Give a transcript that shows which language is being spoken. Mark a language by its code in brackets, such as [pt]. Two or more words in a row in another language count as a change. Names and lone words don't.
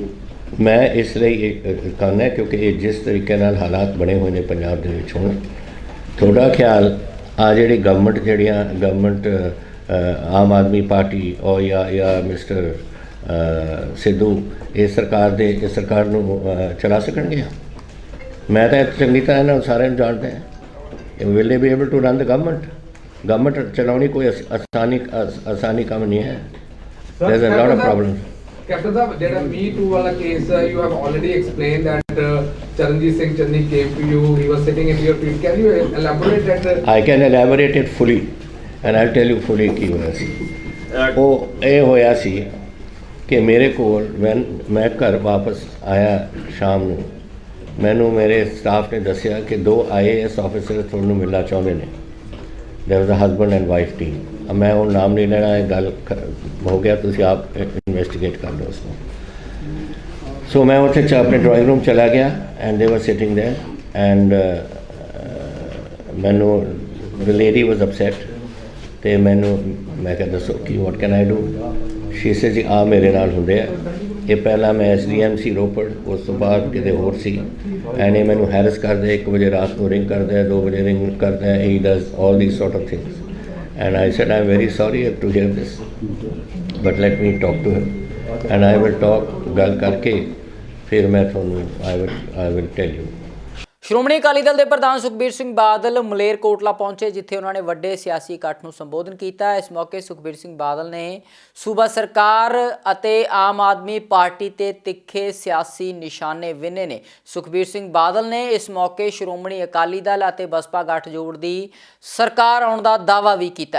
[pa] ਮੈਂ ਇਸ ਲਈ ਕਰਨਾ ਕਿਉਂਕਿ ਇਹ ਜਿਸ ਤਰੀਕੇ ਨਾਲ ਹਾਲਾਤ ਬਣੇ ਹੋਏ ਨੇ ਪੰਜਾਬ ਦੇ ਵਿੱਚ ਹੁਣ, ਤੁਹਾਡਾ ਖਿਆਲ ਆ ਜਿਹੜੀ ਗਵਰਨਮੈਂਟ ਆਮ ਆਦਮੀ ਪਾਰਟੀ ਔਰ ਜਾਂ ਮਿਸਟਰ ਸਿੱਧੂ ਇਹ ਸਰਕਾਰ ਨੂੰ ਚਲਾ ਸਕਣਗੇ? ਮੈਂ ਤਾਂ ਚੰਗੀ ਤਰ੍ਹਾਂ ਇਹਨਾਂ ਸਾਰਿਆਂ ਨੂੰ ਜਾਣਦਾ ਹਾਂ। [en] Will they be able to run the government [pa] ਚਲਾਉਣੀ ਕੋਈ ਆਸਾਨੀ ਕੰਮ ਨਹੀਂ ਹੈ। [en] There is a lot of problems. Captain Sahab, ਜਿਹੜਾ Me Too ਵਾਲਾ case, you have already explained that Charanjit Singh Channi came to you, he was sitting in your feet. Can you elaborate that? I can elaborate it fully and I'll tell you fully [pa] ਕੀ ਹੋਇਆ ਸੀ। ਉਹ ਇਹ ਹੋਇਆ ਸੀ ਕਿ ਮੇਰੇ ਕੋਲ ਮੈਂ ਘਰ ਵਾਪਸ ਆਇਆ ਸ਼ਾਮ ਨੂੰ, ਮੈਨੂੰ ਮੇਰੇ ਸਟਾਫ ਨੇ ਦੱਸਿਆ ਕਿ 2 IAS ਆਫਿਸਰ ਤੁਹਾਨੂੰ ਮਿਲਣਾ ਚਾਹੁੰਦੇ ਨੇ। [en] There was a husband and wife team. [hi] मैं वो नाम नहीं लेना, गल हो गया, तुम आप इन्वेस्टिगेट कर लो उसको। [en] So [pa] ਮੈਂ ਉੱਥੇ ਆਪਣੇ [en] drawing room [pa] ਚਲਾ ਗਿਆ [en] And they were sitting there and ਮੈਨੂੰ the lady was upset [pa] ਤਾਂ ਮੈਂ ਕਿਹਾ ਦੱਸੋ ਕਿ [en] What can I do. She said [pa] ਜੀ ਆ ਮੇਰੇ ਨਾਲ ਹੁੰਦੇ ਆ, ਇਹ ਪਹਿਲਾ ਮੈਂ SDMC ਰੋਪੜ, ਉਸ ਤੋਂ ਬਾਅਦ ਕਿਤੇ ਹੋਰ ਸੀ, [en] And [pa] ਇਹ ਮੈਨੂੰ ਹੈਰਸ ਕਰਦੇ, 1 ਵਜੇ ਰਾਤ ਕੋ ਰਿੰਗ ਕਰਦੇ, 2 ਵਜੇ ਰਿੰਗ ਕਰਦੇ, [en] He does all these sort of things and I said I am very sorry to hear this but let me talk to him and I will talk, [pa] ਗੱਲ ਕਰਕੇ ਫਿਰ ਮੈਂ ਥੋਨੂੰ [en] I will tell you. [pa] ਸ਼੍ਰੋਮਣੀ ਅਕਾਲੀ ਦਲ ਦੇ ਪ੍ਰਧਾਨ ਸੁਖਬੀਰ ਸਿੰਘ ਬਾਦਲ ਮਲੇਰਕੋਟਲਾ ਪਹੁੰਚੇ, ਜਿੱਥੇ ਉਹਨਾਂ ਨੇ ਵੱਡੇ ਸਿਆਸੀ ਇਕੱਠ ਨੂੰ ਸੰਬੋਧਨ ਕੀਤਾ। ਇਸ ਮੌਕੇ ਸੁਖਬੀਰ ਸਿੰਘ ਬਾਦਲ ਨੇ ਸੂਬਾ ਸਰਕਾਰ ਅਤੇ ਆਮ ਆਦਮੀ ਪਾਰਟੀ ਤੇ ਤਿੱਖੇ ਸਿਆਸੀ ਨਿਸ਼ਾਨੇ ਵਿੰਨੇ ਨੇ। ਸੁਖਬੀਰ ਸਿੰਘ ਬਾਦਲ ਨੇ ਇਸ ਮੌਕੇ ਸ਼੍ਰੋਮਣੀ ਅਕਾਲੀ ਦਲ ਅਤੇ ਬਸਪਾ ਗੱਠਜੋੜ ਦੀ ਸਰਕਾਰ ਆਉਣ ਦਾ ਦਾਅਵਾ ਵੀ ਕੀਤਾ।